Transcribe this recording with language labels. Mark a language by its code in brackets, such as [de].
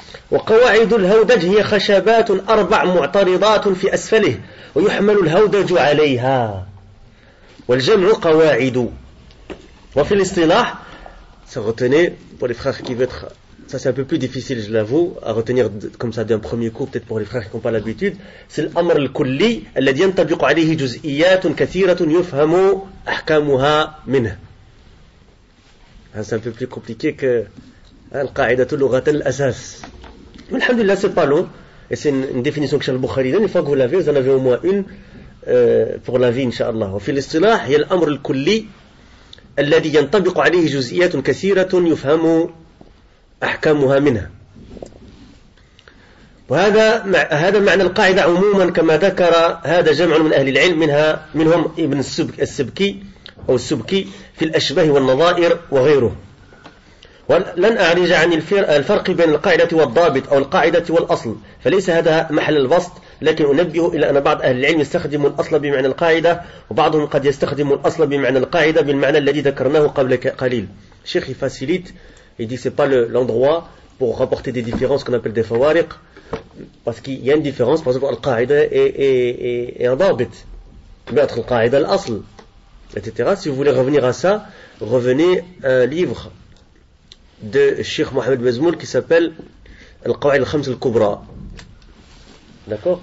[ar] وقواعد الهودج هي خشبات 4 معترضات في أسفله ويحمل الهودج عليها والجمع قواعد وفي الاصطلاح [fr] ça retenez pour les frères qui veulent être. Ça c'est un peu plus difficile, je l'avoue, à retenir comme ça d'un premier coup, peut-être pour les frères qui n'ont pas l'habitude. C'est [ar] l'amr al-kulli الذي ينطبق عليه جزئيات كثيرة يفهم أحكامها منه. [fr] C'est un peu plus compliqué que [ar] القاعدة لغة الأساس. [fr] Mais alhamdulillah, c'est pas long. Et c'est une définition que Cheikh al-Bukhari donne. Une fois que vous l'avez, vous en avez au moins une pour la vie, Inch'Allah. [ar] وفي الاصطلاح هي الأمر الكلي الذي ينطبق عليه جزئيات كثيرة يفهم أحكامها منها. هذا معنى القاعدة عموما كما ذكر هذا جمع من أهل العلم منهم ابن السبكي أو السبكي في الأشباه والنظائر وغيره. ولن أعرج عن الفرق بين القاعدة والضابط أو القاعدة والأصل، فليس هذا محل البسط، لكن أنبه إلى أن بعض أهل العلم يستخدم الأصل بمعنى القاعدة، وبعضهم قد يستخدم الأصل بمعنى القاعدة بالمعنى الذي ذكرناه قبل قليل. [fr] Cheikh il facilite, il dit que ce n'est pas l'endroit pour rapporter des différences qu'on appelle des fawariq, parce qu'il y a une différence, par exemple, al-qaïda et un dabit. Mais entre al-qaïda et l'asl, etc. Si vous voulez revenir à ça, revenez à un livre de Cheikh Mohamed Bezmoul qui s'appelle Al-Qawa'id al-Khams al-Kubra. D'accord?